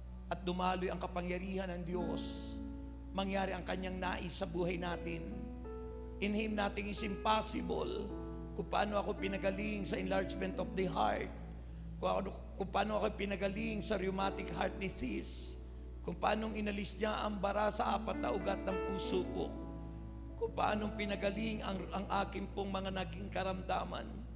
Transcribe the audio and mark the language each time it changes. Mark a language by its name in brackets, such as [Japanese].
[Filipino] At dumaloy ang kapangyarihan ng Diyos. Mangyari ang kanyang nais sa buhay natin. [English] In Him nothing is impossible. [Filipino] Kung paano ako pinagaling sa [English] enlargement of the heart, [Filipino] kung paano ako pinagaling sa [English] rheumatic heart disease, [Filipino] kung paano inalis niya ang bara sa 4 na ugat ng puso ko, kung paano pinagaling ang aking pong mga naging karamdaman.